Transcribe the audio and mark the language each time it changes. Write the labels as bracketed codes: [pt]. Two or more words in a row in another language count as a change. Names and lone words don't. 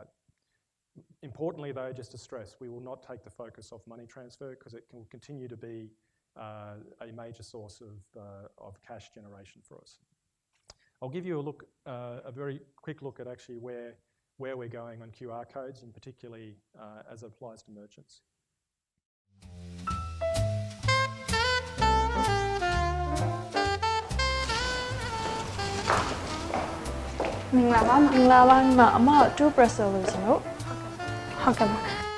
[en] Importantly though, just to stress, we will not take the focus off money transfer because it can continue to be a major source of cash generation for us. I'll give you a very quick look at actually where we're going on QR codes, and particularly as it applies to merchants. [my] မင်္ဂလာပါမင်္ဂလာပါညီမအမ2 press လို့ရှင်တို့ဟုတ်ကဲ့ပါဘယ်